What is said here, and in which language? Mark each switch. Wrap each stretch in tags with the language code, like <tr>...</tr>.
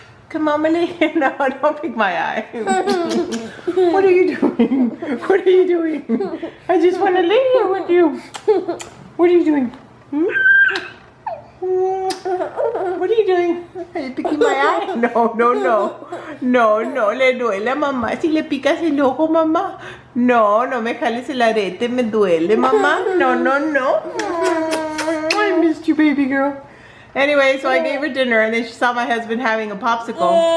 <en>Come on, lay here. No, don't pick my eye. What are you doing? What are you doing? I just want to lay here with you. What are you doing? What are you doing? Are you picking my eye? No, no, no.</en> <es>No, no le duele a mamá si le picas el ojo, mamá. No, no me jales el arete, me duele, mamá. No, no, no.</es> <en>I missed you, baby girl. Anyway, so I gave her dinner and then she saw my husband having a popsicle.</en>